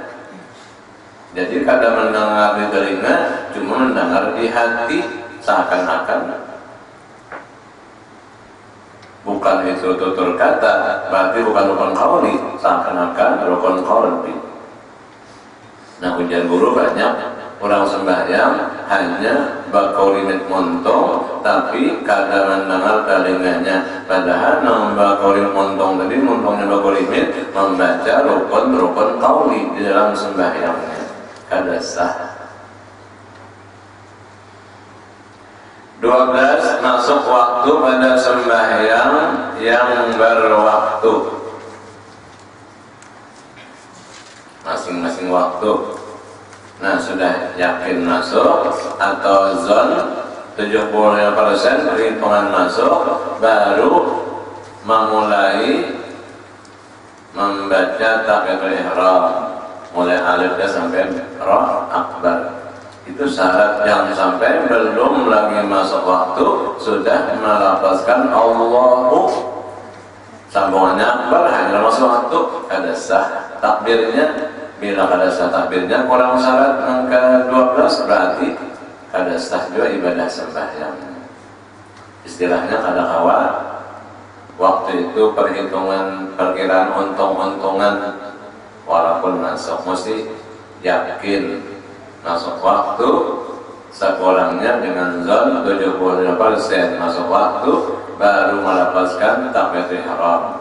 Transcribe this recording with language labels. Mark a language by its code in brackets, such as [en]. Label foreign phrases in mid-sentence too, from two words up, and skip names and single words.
[id] Jadi kadang mendengar di telinga, cuma mendengar di hati, seakan-akan bukan itu tutur kata, berarti bukan rukun qauli, seakan-akan rukun qauli. Nah, ujian guru banyak orang sembahyang hanya bakolimit muntung, tapi kadang mendengar telinganya. Padahal bakolimit muntung tadi, muntungnya bakolimit membaca rukun-rukun qauli di dalam sembahyangnya. [bjn] Kada sah. [id] 12, masuk waktu pada sembahyang yang berwaktu. Masing-masing waktu. Nah, sudah yakin masuk atau zon 75% perhitungan masuk, baru memulai membaca [ar] تكبيرة الإحرام. [id] Mulai alifnya sampai ra akbar. Itu syarat, jangan sampai belum lagi masuk waktu sudah melafazkan Allahu, sambungannya akbar hanya masuk waktu, kada sah takbirnya. Bila kada sah takbirnya kurang syarat angka 12, berarti kada sah juga ibadah sembahyang. [bjn] Istilahnya kada kawa. [id] Waktu itu perhitungan perkiraan untung-untungan, walaupun masuk mesti yakin masuk waktu, sekurangnya dengan zon 75% masuk waktu, baru melafazkan [ar] تكبيرة الإحرام.